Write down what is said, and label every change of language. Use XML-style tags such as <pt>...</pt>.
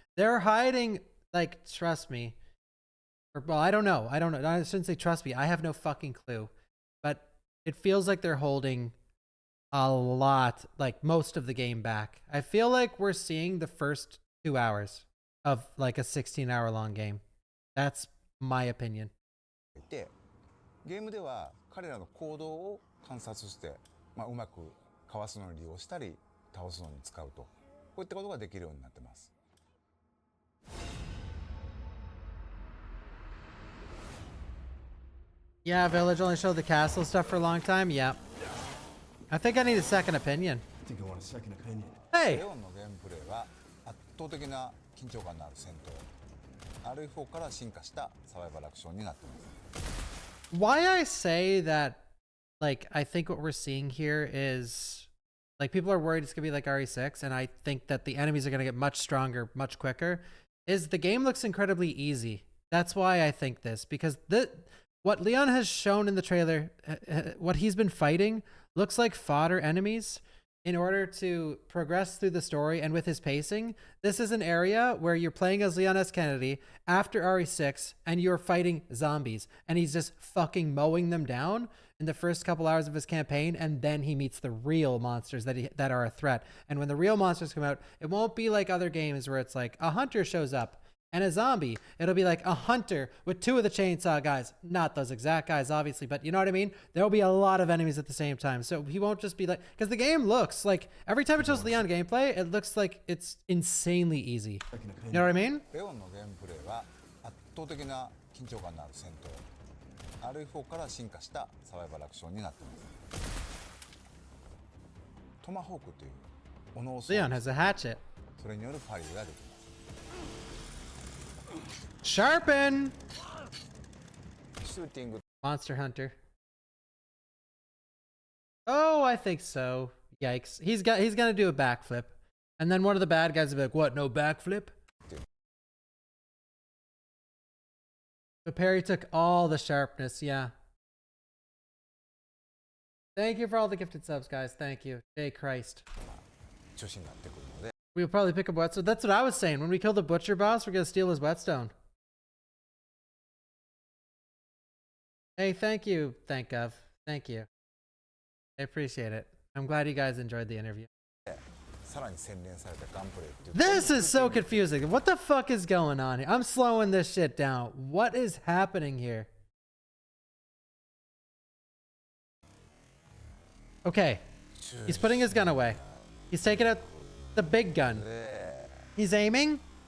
<en>They're hiding, like, trust me. Or, well, I don't know. I shouldn't say trust me. I have no fucking clue. But it feels like they're holding a lot, like most of the game back. I feel like we're seeing the first 2 hours of like a 16-hour long game. That's my opinion.</en> <ja>いて、ゲームでは彼らの行動を観察して、うまくかわすのに利用したり倒すのに使うと、こういったことができるようになってます。</ja> <en>Yeah, Village only showed the castle stuff for a long time. Yeah. I think I need a second opinion. I think I want a second opinion. hey!</en> <ja>レオンのゲームプレイは圧倒的な緊張感のある戦闘、RE4 から進化したサバイバルアクションになっています。</ja> <en>Why I say that, like, I think what we're seeing here is, like, people are worried it's going to be like RE6, and I think that the enemies are going to get much stronger, much quicker, is the game looks incredibly easy. That's why I think this, because what Leon has shown in the trailer, what he's been fighting, looks like fodder enemies. In order to progress through the story and with his pacing, this is an area where you're playing as Leon S. Kennedy after RE6 and you're fighting zombies, and he's just fucking mowing them down in the first couple hours of his campaign, and then he meets the real monsters that are a threat. And when the real monsters come out, it won't be like other games where it's like a hunter shows up and a zombie. It'll be like a hunter with 2 of the chainsaw guys. Not those exact guys, obviously, but you know what I mean? There'll be a lot of enemies at the same time. So he won't just be like, because the game looks like, every time it shows Leon gameplay, it looks like it's insanely easy. You know what I mean?</en> <ja>レオンのゲームプレイは圧倒的な緊張感のある戦闘、RE4 から進化したサバイバルアクションになっています。トマホークという斧を装備</ja> <en>Leon has a hatchet.</en> <ja>それによるパリができます。</ja> <en>Sharpen!</en> <ja>シューティング</ja> <en>Monster Hunter. Oh, I think so. Yikes. He's gonna do a backflip. And then one of the bad guys will be like, what, no backflip? But Perry took all the sharpness, yeah. Thank you for all the gifted subs, guys. Thank you. Jay Christ.</en> <ja>調子になってくるので、</ja> <en>We'll probably pick up whetstone. That's what I was saying. When we kill the butcher boss, we're gonna steal his whetstone. Hey, thank you, thank Gov. Thank you. I appreciate it. I'm glad you guys enjoyed the interview.</en> <ja>さらに洗練されたガンプレイっていう</ja> <en>This is so confusing. What the fuck is going on here? I'm slowing this shit down. What is happening here? Okay. He's putting his gun away. He's taking out the big gun.</en> <ja>で</ja> <en>He's aiming.</en>